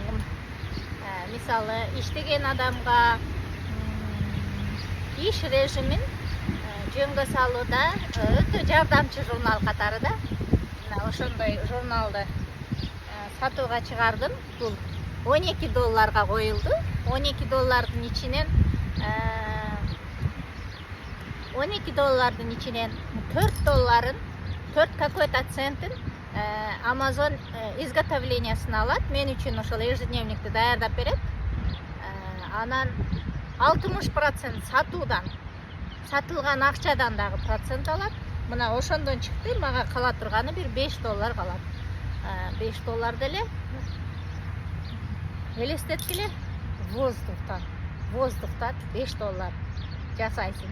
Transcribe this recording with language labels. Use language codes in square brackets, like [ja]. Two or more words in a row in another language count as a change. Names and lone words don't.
[ky] Мисалы, иштеген адамга иш режимин жөнгө салууда өтө жардамчы журнал катары да. Мына ошондой журналды сатууга чыгардым. Бул $12 коюлду. $12 ичинен $12 ичинен $4, 4 какой-то центин Amazon изготовлениясын алат. Мен үчүн ошол ежедневникти даярдап берет. Анан 60% сатуудан, сатылган акчадан дагы процент алат. Мына ошондон чыкты, мага кала турганы бир $5 калат. $5 деле элестеткиле воздухтан $5 жасайсың.